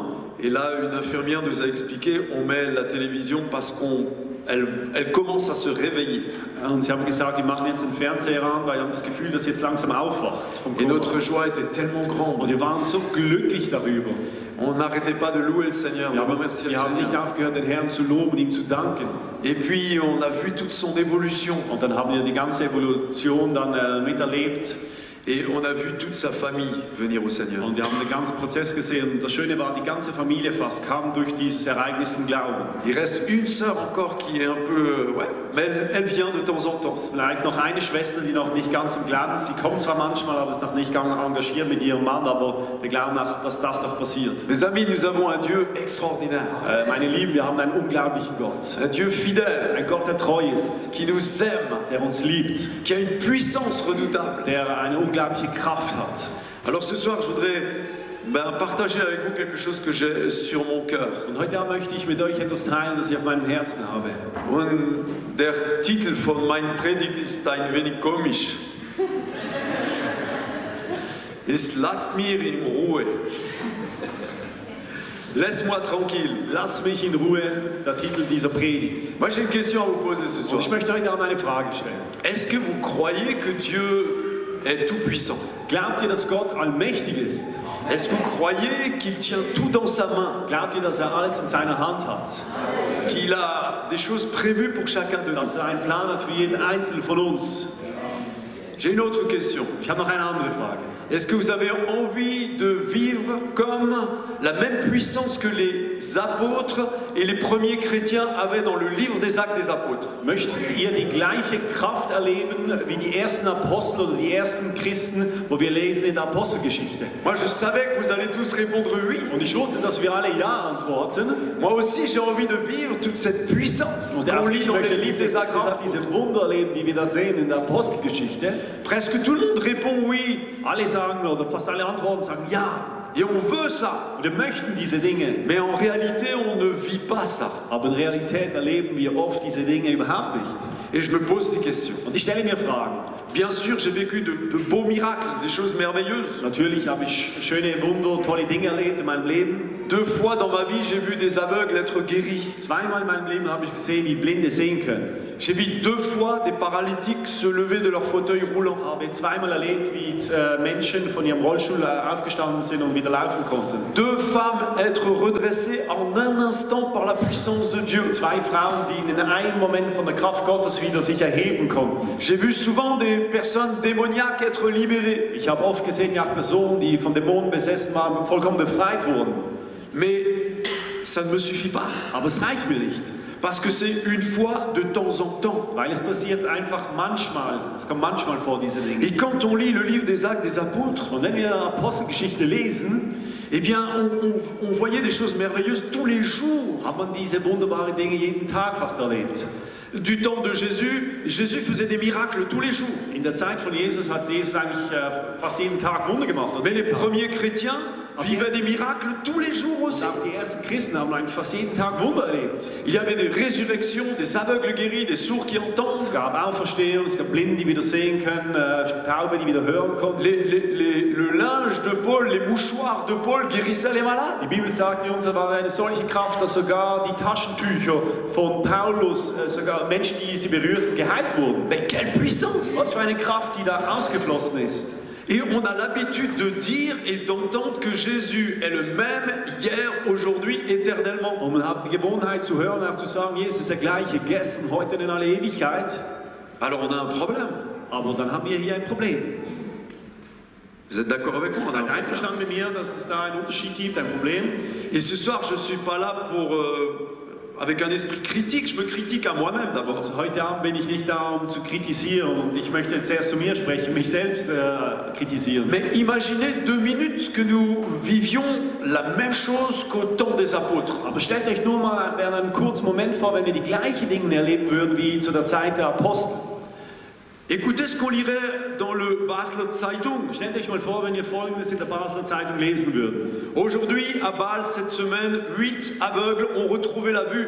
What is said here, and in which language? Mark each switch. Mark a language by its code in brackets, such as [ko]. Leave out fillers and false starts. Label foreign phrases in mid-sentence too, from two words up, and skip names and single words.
[fr] Et là, une infirmière nous a expliqué, on met la télévision parce elle commence à se réveiller. [de] Und sie haben gesagt, wir machen jetzt den Fernseher an, weil wir haben das Gefühl, dass sie jetzt langsam aufwacht vom [fr] Et [de] Koma. [fr] notre joie était tellement [de] Und [fr] grande. [de] wir waren so glücklich darüber. [fr] On n'arrêtait pas de louer le Seigneur, de remercier le [de] Wir haben nicht [fr] Seigneur. [de] aufgehört, den Herrn zu loben und ihm zu danken. [fr] Et puis, on a vu toute son évolution. [de] Und dann haben wir die ganze Evolution dann miterlebt. [fr] Et on a vu toute sa famille venir au Seigneur. [de] Und wir haben den ganzen Prozess gesehen. Und das Schöne war, die ganze Familie fast kam durch dieses Ereignis zum Glauben. [fr] Il reste une sœur encore qui est un peu... Ouais, mais elle vient de temps en temps. [de] Vielleicht noch eine Schwester, die noch nicht ganz im Glauben ist. Sie kommt zwar manchmal, aber ist noch nicht ganz engagiert mit ihrem Mann, aber wir glauben auch, dass das noch passiert. [fr] Mes amis, nous avons un Dieu extraordinaire. [de] Meine Lieben, wir haben einen unglaublichen Gott. [fr] Un Dieu fidèle, [de] Ein Gott, der treu ist, [fr] qui nous aime, [de] der uns liebt, [fr] qui a une puissance redoutable. [de] der eine unglaubliche Kraft hat. [fr] Alors ce soir, je voudrais partager avec vous quelque chose que j'ai sur mon cœur. [de] Und heute Abend möchte ich mit euch etwas teilen, das ich auf meinem Herzen habe. Und der Titel von meinem Predigt ist ein wenig komisch. Ist lasst mir in Ruhe. [fr] Laisse-moi tranquille. [de] Lass mich in Ruhe, der Titel dieser Predigt. [fr] Moi j'ai une question à vous poser ce [de] Und [fr] soir. [de] ich möchte heute Abend eine Frage stellen. [fr] Est-ce que vous croyez que Dieu est tout puissant? [de] Glaubt ihr, dass Gott allmächtig ist? [fr] Est-ce que vous croyez qu'il tient tout dans sa main? [de] Glaubt ihr, dass er alles in seiner Hand hat? [fr] Qu'il a des choses prévues pour chacun de nous? [de] Dass er einen Plan hat für jeden Einzelnen von uns? [fr] J'ai une autre question. [de] Ich habe noch eine andere Frage. [fr] Est-ce que vous avez envie de vivre comme la même puissance que les apôtres et les premiers chrétiens avaient dans le livre des Actes des Apôtres? [de] Möchtet ihr die gleiche Kraft erleben wie die ersten Apostel oder die ersten Christen, wo wir lesen in der Apostelgeschichte? [fr] Moi, je savais que vous allez tous répondre oui. [de] Und ich wusste, dass wir alle Ja antworten. [fr] Moi aussi, j'ai envie de vivre toute cette puissance [de] Und [fr] qu'on [de] auch [fr] lit [de] ich [fr] dans [de] möchte [fr] les livres [de] diese [fr] des Actes des [de] Kraft, [fr] Apôtres. [de] diese Wunder erleben, die wir da sehen in der Apostelgeschichte. [fr] Presque tout le monde répond oui. [de] Alle sagen oder fast alle antworten sagen ja. [fr] Et on veut ça. [de] Wir möchten diese Dinge. [fr] Mais en réalité, on ne vit pas ça. [de] Aber in Realität erleben wir oft diese Dinge überhaupt nicht. [fr] Et je me pose des questions. [de] Und ich stelle mir Fragen. [fr] Bien sûr, j'ai vécu de beaux miracles, des choses merveilleuses. [de] Natürlich habe ich schöne Wunder, tolle Dinge erlebt in meinem Leben. [fr] 2 fois dans ma vie, j'ai vu des aveugles être guéris. [de] Zweimal in meinem Leben habe ich gesehen, wie Blinde sehen können. [fr] J'ai vu 2 fois des paralytiques se lever de leur fauteuil roulant. [de] Ich habe zweimal erlebt, wie Menschen von ihrem Rollstuhl aufgestanden sind und wieder laufen konnten. [fr] 2 femmes être redressées en un instant par la puissance de Dieu. [de] 2 Frauen, die in einem Moment von der Kraft Gottes wieder sich erheben konnten. [fr] J'ai vu souvent des personnes démoniaques être libérées. [de] Ich habe oft gesehen, ja, Personen, die von Dämonen besessen waren, vollkommen befreit wurden. [fr] Mais ça ne me suffit pas. [de] Aber es reicht mir nicht. [fr] Parce que c'est une fois de temps en temps. [de] Weil es passiert einfach manchmal. Es kommt manchmal vor, diese Dinge. [fr] Et quand on lit le livre des Actes des Apôtres, [de] Und wenn wir Apostelgeschichte lesen, [fr] eh bien, on voyait des choses merveilleuses tous les jours. [de] hat man diese wunderbaren Dinge jeden Tag fast erlebt. [fr] Du temps de Jésus, Jésus faisait des miracles tous les jours. [de] In der Zeit von Jesus hat Jesus eigentlich fast jeden Tag Wunder gemacht. [fr] Mais les premiers chrétiens vivaient des miracles tous les jours aussi. [de] Und auch die ersten Christen haben eigentlich fast jeden Tag Wunder erlebt. [fr] Il y avait des résurrections, des aveugles guéris, des sourds qui entendent. [de] Es gab Auferstehung, es gab Blinde, die wieder sehen können, Taube, die wieder hören konnten. [fr] Le linge de Paul, les mouchoirs de Paul guérissaient les malades. [de] Die Bibel sagt uns, da war eine solche Kraft, dass sogar die Taschentücher von Paulus, sogar Menschen, die sie berührten, geheilt wurden. [fr] Mais quelle puissance! [de] Was für eine Kraft, die da ausgeflossen ist. [fr] Et on a l'habitude de dire et d'entendre que Jésus est le même hier, aujourd'hui, éternellement. [de] Und man hat die Gewohnheit zu hören, auch zu sagen, Jesus ist der gleiche gestern, heute und in alle Ewigkeit. [fr] Alors on a un problème. [de] Aber dann haben wir hier ein Problem. [fr] Vous êtes d'accord avec moi? [de] Seid ihr einverstanden mit mir, dass es da einen Unterschied gibt, ein Problem? [fr] Et ce soir, je ne suis pas là pour, avec un esprit critique, je me critique à moi-même d'abord. [de] Also heute Abend bin ich nicht da, um zu kritisieren und ich möchte jetzt erst zu mir sprechen, mich selbst kritisieren. [fr] Mais imaginez 2 minutes que nous vivions la même chose qu'au temps des apôtres. [de] Aber stellt euch nur mal während einem kurzen Moment vor, wenn wir die gleichen Dinge erleben würden wie zu der Zeit der Apostel. [fr] Écoutez ce qu'on lirait dans le Basler Zeitung. [de] Stellt euch mal vor, wenn ihr Folgendes in der Basler Zeitung lesen würden. [fr] Aujourd'hui, à Bâle, cette semaine, 8 aveugles ont retrouvé la vue.